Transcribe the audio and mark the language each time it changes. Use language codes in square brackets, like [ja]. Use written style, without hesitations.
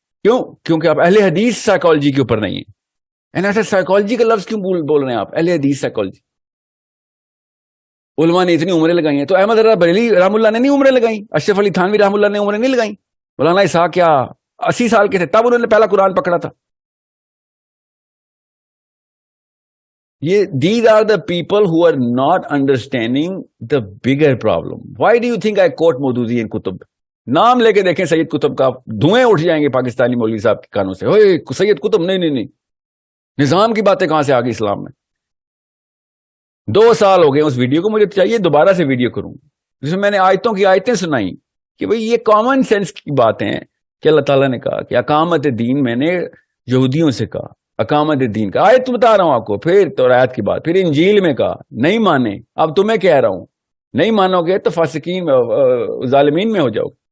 [ur] کیوں؟ کیونکہ آپ اہل حدیث سائیکالوجی کے اوپر نہیں ہیں. ایسا سائیکالوجی کا لفظ کیوں بول رہے ہیں آپ, اہل حدیث سائیکالوجی. علماء نے اتنی عمریں لگائی ہیں, تو احمد رضا بریلوی رحم اللہ نے نہیں عمریں لگائیں, اشرف علی تھانوی رحم اللہ نے عمریں نہیں لگائیں, مولانا اسحاق کیا 80 سال کے تھے تب انہوں نے پہلا قرآن پکڑا تھا. یہ [en] these are the people who are not understanding the bigger problem. Why do you think I quote [ur] Maududi in کتب؟ نام لے کے دیکھیں سید قطب کا, دھوئیں اٹھ جائیں گے پاکستانی مولوی صاحب کے کانوں سے, اوے سید قطب نہیں, نظام کی باتیں کہاں سے آ گئی اسلام میں. 2 سال ہو گئے اس ویڈیو کو, مجھے چاہیے دوبارہ سے ویڈیو کروں جس میں نے آیتوں کی آیتیں سنائی کہ بھئی یہ کامن سینس کی باتیں ہیں کہ اللہ تعالیٰ نے کہا کہ اقامت دین, میں نے یہودیوں سے کہا اقامت دین کا, آیت بتا رہا ہوں آپ کو, پھر تورات کی بات, پھر انجیل میں کہا نہیں مانے, اب تمہیں کہہ رہا ہوں نہیں مانو گے تو فاسقین میں ظالمین میں ہو جاؤ.